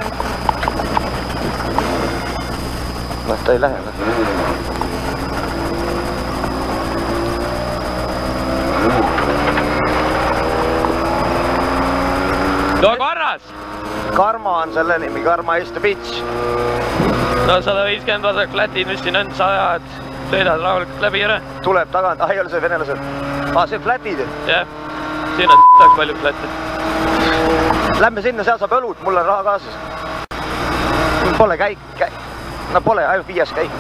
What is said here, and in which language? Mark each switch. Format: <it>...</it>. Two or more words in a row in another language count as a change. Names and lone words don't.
<et>Noh, ta ei lähe. No korras! Karma on selle nimi,</et> <en>Karma is the bitch.</en> <et>No 150 vasak flatid, mis siin on, 100, sõidad rahulikult läbi ära. Tuleb tagant, ei ole see venelased. See on flatid. Jah, siin on sitaks palju flatte. Lähme sinna, seal saab õlut, mul on raha kaasas. Pole käik. No pole, ainult 5 käik.</et>